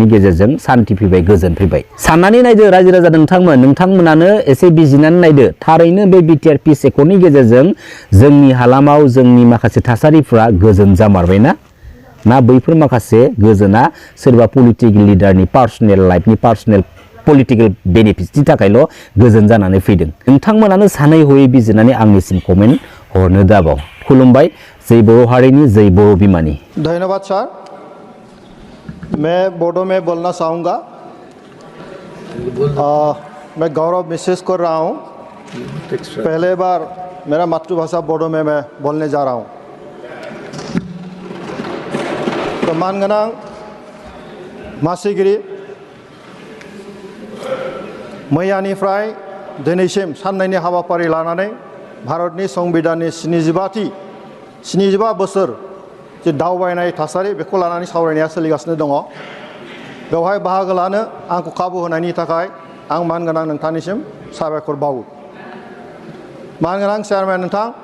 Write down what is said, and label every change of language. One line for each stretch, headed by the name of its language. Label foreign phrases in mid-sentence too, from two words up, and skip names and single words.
Bodo: गेजेरजों सान्थि फैबाय गोजोन फैबाय साननानै नायदो रायजो राजा नोंथांमोनानो एसे बिजिरनानै नायदो थारैनो बे BTR पिस एकर्डनि गेजेरजों जोंनि हालामाव जोंनि माखासे थासारिफ्रा गोजोन जामारबायना ना बैफोर माखासे गोजोना सोरबा पलिटिकेल लिडारनि पार्सनेल लाइफनि पार्सनेल पलिटिकेल बेनिफिट्सनि थाखायल' गोजोन जानानै फैदों नोंथांमोनानो सानै हयै बिजिरनानै आंनिसिम कमेन्ट हरनो दाबाव खुलुमबाय जै बर' हारिनि जै बर' बिमानि
Hindi: धन्यवाद सर मैं बोडो में बोलना चाहूँगा मैं गौरव महसूस कर रहा हूँ पहले बार मेरा मातृभाषा बोडो में मैं बोलने जा रहा हूँ तो
Bodo: मानगोनां मासिगिरि मैयानिफ्राय दिनैसिम साननैनि हाबाफारि लानानै भारतनि संबिधाननि 75 बोसोर जे दावबायनाय थासारि बेखौ लानानै सावरायनाया सोलिगासिनो दङ बेवहाय बाहागो लानो आंखौ खाबु होनायनि थाखाय आं मानगोनां नोंथांनिसिम साबायखर बावो मानगोनां चेयारमेन नोंथां